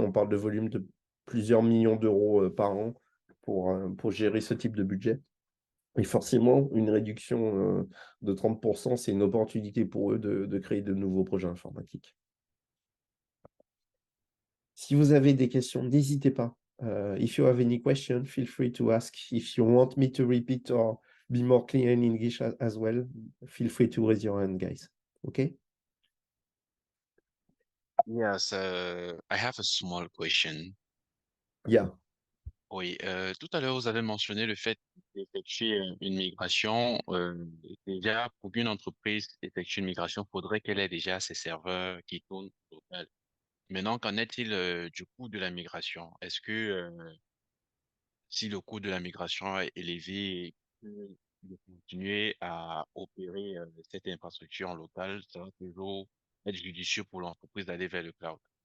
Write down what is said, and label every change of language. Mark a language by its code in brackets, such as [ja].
[fr] On parle de volume de plusieurs millions d'euros par an pour gérer ce type de budget. Et forcément, une réduction de 30%, c'est une opportunité pour eux de créer de nouveaux projets informatiques. Si vous avez des questions, n'hésitez pas. [en] If you have any question, feel free to ask. If you want me to repeat or be more clear in English as well, feel free to raise your hand, guys. Okay? Yes, I have a small question. Yeah. [fr] Oui, tout à l'heure, vous avez mentionné le fait d'effectuer une migration. Déjà, pour qu'une entreprise effectue une migration, il faudrait qu'elle ait déjà ses serveurs qui tournent local. Maintenant, qu'en est-il du coût de la migration? Est-ce que si le coût de la migration est élevé, de continuer à opérer cette infrastructure en local, ça va toujours être judicieux pour l'entreprise d'aller vers le cloud?